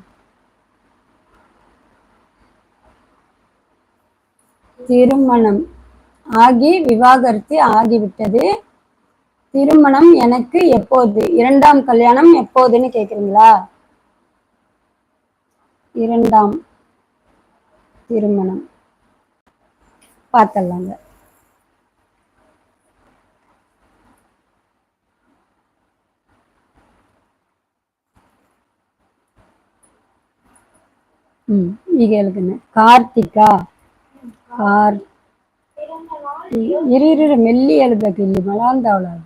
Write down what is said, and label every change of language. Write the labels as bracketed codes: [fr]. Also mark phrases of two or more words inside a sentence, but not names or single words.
[ta] திருமணம் ஆகி விவாகரத்து ஆகிவிட்டது. திருமணம் எனக்கு எப்போது? இரண்டாம் கல்யாணம் எப்போதுன்னு கேக்குறீங்களா? இரண்டாம் திருமணம் பார்த்தலாங்க. [kn] ಈಗ ಹೇಳ್ತೀನಿ. ಕಾರ್ತಿಕ ಇರು ಮೆಲ್ಲಿ ಹೇಳ್ಬೇಕು, ಇಲ್ಲಿ ಮಳ ಅಂದವಳ.